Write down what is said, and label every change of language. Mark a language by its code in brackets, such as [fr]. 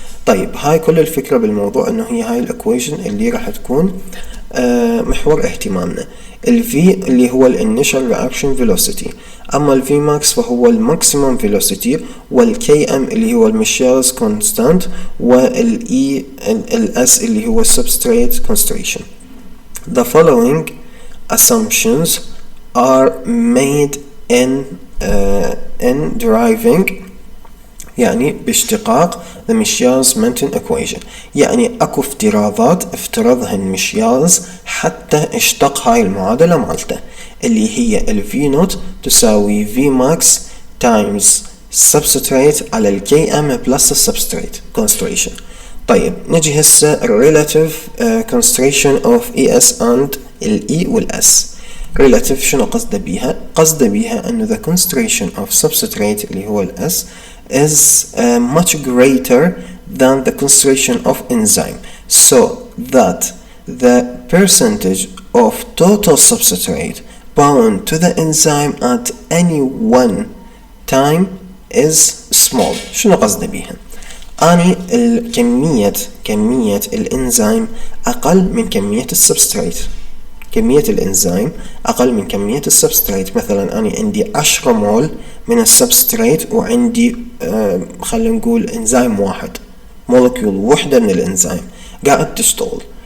[ar] طيب هاي كل الفكرة بالموضوع انه هي هاي الايكويشن اللي راح تكون محور اهتمامنا. ال V اللي هو ال initial reaction velocity، اما ال Vmax فهو ال maximum velocity، وال Km اللي هو ال Michaelis constant، وال E ال S اللي هو substrate concentration. [en] The following assumptions are made in deriving، [ar] يعني باشتقاق [en] the Michaelis-Menten equation. [ar] يعني اكو افتراضات افترضها الميشيالز حتى اشتق هاي المعادلة مالته، اللي هي ال V نوت تساوي Vmax times substrate على ال Km plus substrate concentration. طيب نجي هسه [en] relative concentration of ES and ال E وال S. relative [ar] شنو قصده بيها؟ قصده بيها انه [en] the concentration of substrate اللي هو ال S is much greater than the concentration of enzyme, so that the percentage of total substrate bound to the enzyme at any one time is small. [ar] شنو قصده بيها؟ اني كمية الانزيم اقل من كمية السبستريت، كمية الانزيم اقل من كمية السبستريت. مثلا انا عندي 10 مول من السبستريت وعندي خلينا نقول انزيم واحد، مولكيول وحدة من الانزيم قاعد تشتغل.